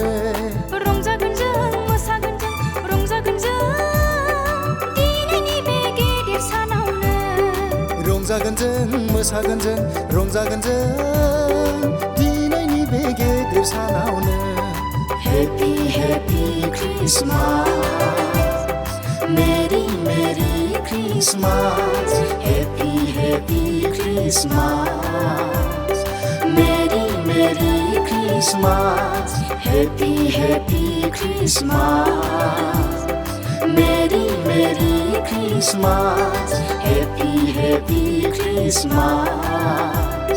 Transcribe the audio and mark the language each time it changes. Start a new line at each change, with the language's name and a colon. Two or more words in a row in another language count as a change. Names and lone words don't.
Bodo: रंजागोन जों मोसागोन जों रंजागोन जों दिनैनि बे गेदेर सानावनो रंजागोन जों मोसागोन जों रंजागोन जों दिनैनि बे गेदेर सानावनो
English: Happy Happy Christmas Merry Merry Christmas Happy Happy Christmas Merry Merry Christmas Happy Happy Christmas Merry Merry Christmas Happy Happy Christmas